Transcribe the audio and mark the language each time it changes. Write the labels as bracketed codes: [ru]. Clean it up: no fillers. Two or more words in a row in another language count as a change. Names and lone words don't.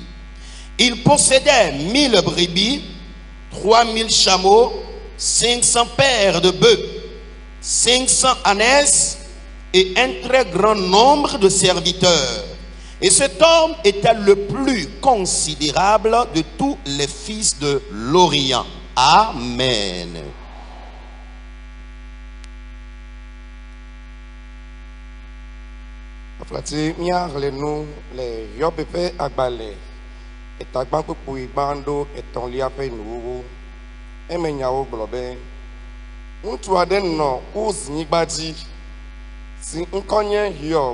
[fr] Il possédait 1000 brebis, 3000 chameaux, 500 paires de bœufs, 500 ânesses et un très grand nombre de serviteurs. Et cet homme était le plus considérable de tous les fils de l'Orient. Amen. [ee] Frati miaxlẽ nu le Job ƒe agbalẽ etagba kpukpui gbãɖo etɔ̃lia ƒe nuwuwu. Eme nyawo gblɔ be ŋutsu aɖe nɔ Uznyigba dzi si ŋkɔ nye Hiob.